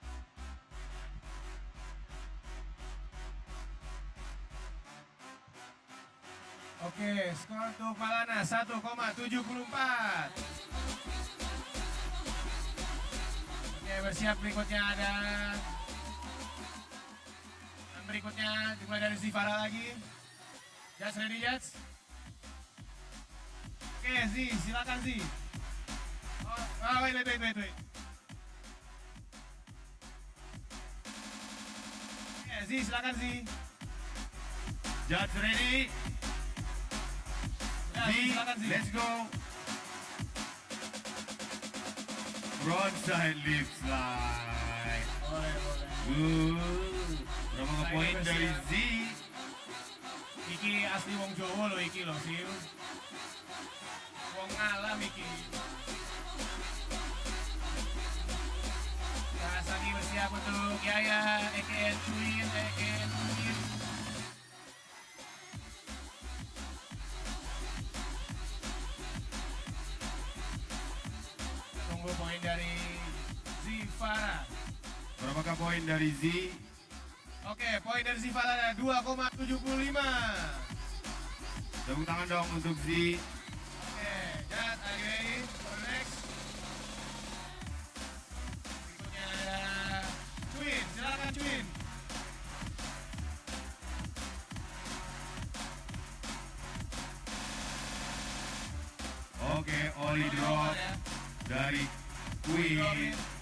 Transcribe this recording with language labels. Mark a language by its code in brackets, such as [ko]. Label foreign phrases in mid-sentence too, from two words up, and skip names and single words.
[id] Oke, skor untuk Malana 1,74. Oke, bersiap berikutnya ada. Dan berikutnya dimulai dari Zivara lagi. [en] Judge ready, Judge? [id] Oke, Z, silakan Z. Wait. Oke, Z, silakan Z. [en] Judge ready? [id] Ya, Z, silakan Z. [en] let's go. Frontside lip slide. [id] Boleh. Berapakah poin dari Z? [jv] Iki asli wong Jawa loh iki loh, Sil. Wong ngalam iki. [id] Rasani bersiap untuk Yaya, EKN Queen. Tunggu poin dari Zivara. Berapakah poin dari Z? Oke, poin dari Zivara ada 2,75. Tepuk tangan dong untuk Z. Oke, [en] Jad, are you ready for the next? [id] Berikutnya ada Twin, silakan Twin. Oke, Oli drop dari Queen.